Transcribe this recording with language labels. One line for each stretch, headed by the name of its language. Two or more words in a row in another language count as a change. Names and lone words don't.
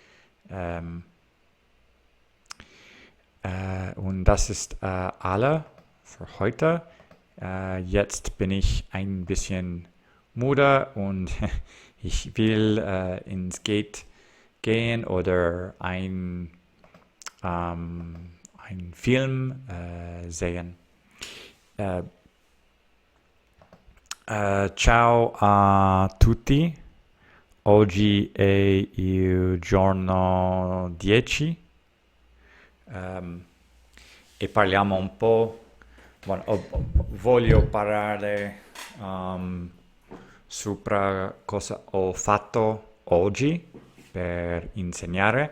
German: Und das ist alle für heute. Jetzt bin ich ein bisschen müde und ich will ins Gate gehen oder ein Film sehen.
Italian: Ciao a tutti, oggi è il giorno 10 e parliamo un po', voglio parlare sopra cosa ho fatto oggi per insegnare.